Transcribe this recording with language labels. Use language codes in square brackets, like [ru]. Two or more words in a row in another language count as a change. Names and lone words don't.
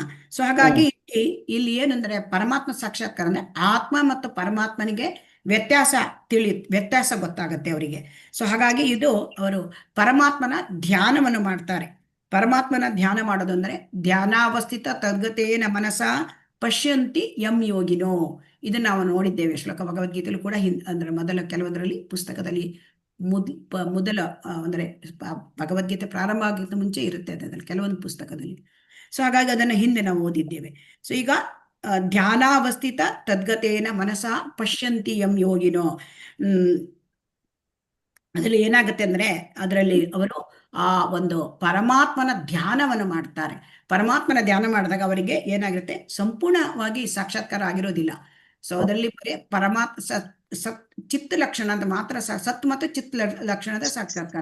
[kn] ಸೊ ಹಾಗಾಗಿ ಇಲ್ಲಿ ಏನಂದ್ರೆ ಪರಮಾತ್ಮ ಸಾಕ್ಷಾತ್ಕಾರ ಅಂದ್ರೆ ಆತ್ಮ ಮತ್ತು ಪರಮಾತ್ಮನಿಗೆ ವ್ಯತ್ಯಾಸ ಗೊತ್ತಾಗತ್ತೆ ಅವರಿಗೆ. ಸೊ ಹಾಗಾಗಿ ಇದು ಅವರು ಪರಮಾತ್ಮನ ಧ್ಯಾನವನ್ನು ಮಾಡ್ತಾರೆ. ಪರಮಾತ್ಮನ ಧ್ಯಾನ ಮಾಡೋದು ಅಂದ್ರೆ [sa] ಧ್ಯಾನಾವಸ್ಥಿತ ತದ್ಗತೇನ ಮನಸ ಪಶ್ಯಂತಿ ಯಂ ಯೋಗಿನೋ. [kn] ಇದನ್ನ ನಾವು ನೋಡಿದ್ದೇವೆ ಶ್ಲೋಕ ಭಗವದ್ಗೀತೆಯಲ್ಲೂ ಕೂಡ ಅಂದ್ರೆ ಮೊದಲ ಕೆಲವೊಂದರಲ್ಲಿ ಪುಸ್ತಕದಲ್ಲಿ ಮೊದಲ ಅಂದ್ರೆ ಭಗವದ್ಗೀತೆ ಪ್ರಾರಂಭ ಆಗಿದ್ದ ಮುಂಚೆ ಇರುತ್ತೆ ಅದರಲ್ಲಿ ಕೆಲವೊಂದು ಪುಸ್ತಕದಲ್ಲಿ. ಸೊ ಹಾಗಾಗಿ ಅದನ್ನು ಹಿಂದೆ ನಾವು ಓದಿದ್ದೇವೆ. ಸೊ ಈಗ [sa] ಧ್ಯಾನಾವಸ್ಥಿತ ತದ್ಗತೇನ ಮನಸ ಪಶ್ಯಂತಿ ಯಂ ಯೋಗಿನೋ. [kn] ಅದರಲ್ಲಿ ಏನಾಗುತ್ತೆ ಅಂದ್ರೆ ಅದರಲ್ಲಿ ಅವರು ಆ ಒಂದು ಪರಮಾತ್ಮನ ಧ್ಯಾನವನ್ನು ಮಾಡ್ತಾರೆ. ಪರಮಾತ್ಮನ ಧ್ಯಾನ ಮಾಡಿದಾಗ ಅವರಿಗೆ ಏನಾಗಿರುತ್ತೆ, ಸಂಪೂರ್ಣವಾಗಿ ಸಾಕ್ಷಾತ್ಕಾರ ಆಗಿರೋದಿಲ್ಲ. ಸೊ ಅದರಲ್ಲಿ ಬರೀ ಚಿತ್ತ ಲಕ್ಷಣ ಅಂತ ಮಾತ್ರ ಸತ್ ಮತ್ತು ಚಿತ್ತ ಲಕ್ಷಣದ ಸಾಕ್ಷಾತ್ಕಾರ.